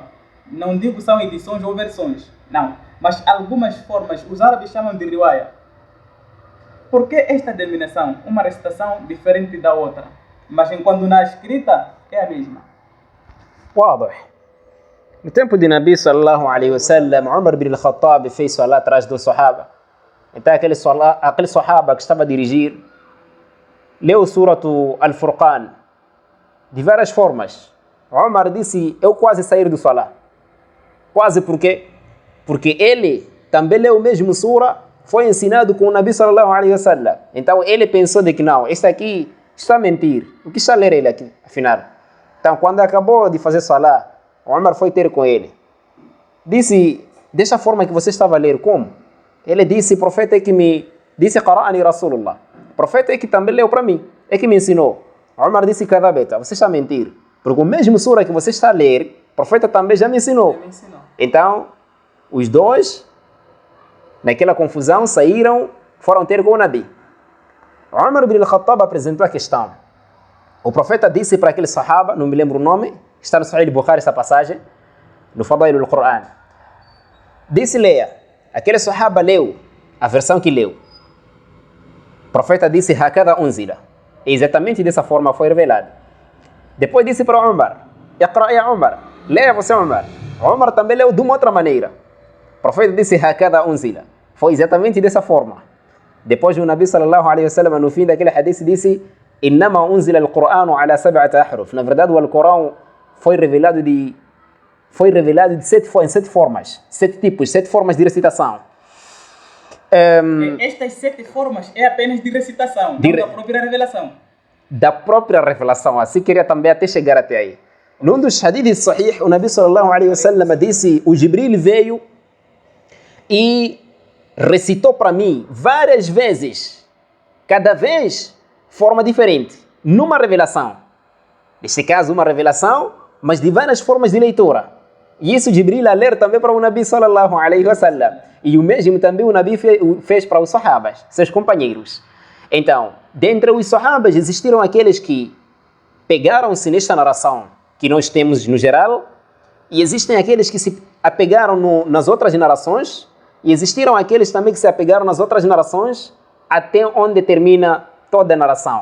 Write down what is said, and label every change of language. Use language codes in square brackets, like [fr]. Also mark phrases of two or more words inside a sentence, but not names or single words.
[pt] Não digo são edições ou versões, não. Mas algumas formas, os árabes chamam de riwaya. Por que esta denominação? Uma recitação diferente da outra, mas enquanto na escrita é a mesma. واضح. No tempo de Nabi [ar] صلى الله عليه وسلم, [pt] Umar bin al-Khattab fez salat atrás do Sahaba. Então aquele Sahaba que estava a dirigir leu o Suratu Al-Furqan de várias formas. Umar disse, eu quase saí do salat. Quase por quê? Porque ele também leu o mesmo sura, foi ensinado com o Nabi [ar] صلى الله عليه وسلم. [pt] Então ele pensou de que não, este aqui está a mentir. O que está a ler ele aqui, afinal? Então quando acabou de fazer salat, Umar foi ter com ele. Disse, dessa forma que você estava a ler, como? Ele disse, o profeta é que me disse, [ar] قرأني رسول الله. [pt] O profeta é que também leu para mim, é que me ensinou. Umar disse, kadhabeta, você está a mentir. Porque o mesmo sura que você está a ler, o profeta também já me ensinou. Então, os dois, naquela confusão, saíram, foram ter com o Nabi. Umar bin al-Khattab apresentou a questão. O profeta disse para aquele sahaba, não me lembro o nome, está no Sahih Bukhari essa passagem, no Fadail al-Quran. Disse, leia. Aquele sahaba leu a versão que leu. O profeta disse, [ar] هكذا أنزل. [pt] E exatamente dessa forma foi revelado. Depois disse para Umar, [ar] اقرأ يا عمر, [pt] leia você Umar. Umar também leu de uma outra maneira. O profeta disse, [ar] هكذا أنزل. [pt] Foi exatamente dessa forma. Depois o Nabi [ar] صلى الله عليه وسلم, [pt] no fim daquele hadith, disse, [ar] إنما أنزل القرآن على سبعة أحرف. [pt] Na verdade, o Alcorão foi revelado em 7 formas, 7 tipos, 7 formas de recitação. Estas 7 formas é apenas de recitação, não da própria revelação. Da própria revelação, assim queria também até chegar até aí. Num dos hadiths sahih, o Nabi [ar] صلى الله عليه وسلم [pt] disse, o Jibril veio e recitou para mim várias vezes, cada vez forma diferente, numa revelação. Neste caso, uma revelação, mas de várias formas de leitura. E isso Jibril a ler também para o Nabi [ar] صلى الله عليه وسلم. [pt] E o mesmo também o Nabi fez para os sahabas, seus companheiros. Então, dentre os sahabas existiram aqueles que pegaram-se nesta narração que nós temos no geral, e existem aqueles que se apegaram nas outras narrações, e existiram aqueles também que se apegaram nas outras narrações até onde termina toda a narração.